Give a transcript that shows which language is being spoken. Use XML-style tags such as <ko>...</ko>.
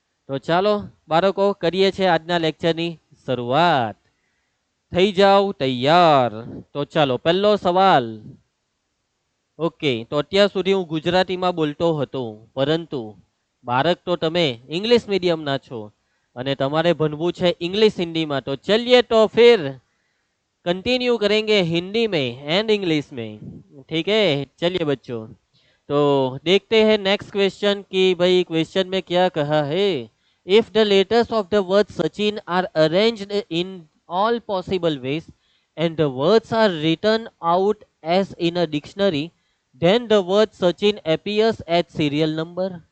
<gu>તો ચાલો બાળકો, કરીએ છીએ આજના લેક્ચરની શરૂઆત. થઈ જાઓ તૈયાર. તો ચાલો, પહેલો સવાલ. ઓકે, તો અત્યાર સુધી હું ગુજરાતીમાં બોલતો હતો, પરંતુ બાળક તો તમે ઇંગ્લિશ મીડિયમના છો અને તમારે ભણવું છે</gu> <hi>इंग्लिश हिंदी में. तो चलिए तो फिर कंटिन्यू करेंगे हिंदी में एंड इंग्लिश में. ठीक है, चलिए बच्चों. तो देखते हैं नेक्स्ट क्वेश्चन कि भाई क्वेश्चन में क्या कहा है.</hi> <en>If the letters of the word Sachin are arranged in all possible ways and the words are written out as in a dictionary, then the word Sachin appears at serial number.</en>